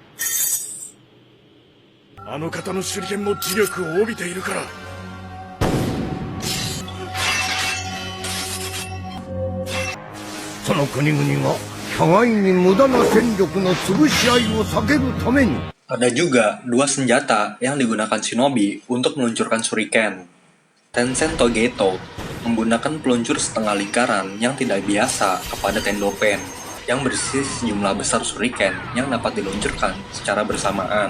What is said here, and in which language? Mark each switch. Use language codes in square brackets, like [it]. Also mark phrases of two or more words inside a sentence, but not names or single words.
[ja] あの方の手裏剣も磁力を帯びているから。その国々が互いに無駄な戦力の潰し合いを避けるために。 [id] Ada juga dua senjata yang digunakan shinobi untuk meluncurkan shuriken. Tensen Togeto menggunakan peluncur setengah lingkaran yang tidak biasa kepada Tendopen, yang berisi sejumlah besar shuriken yang dapat diluncurkan secara bersamaan.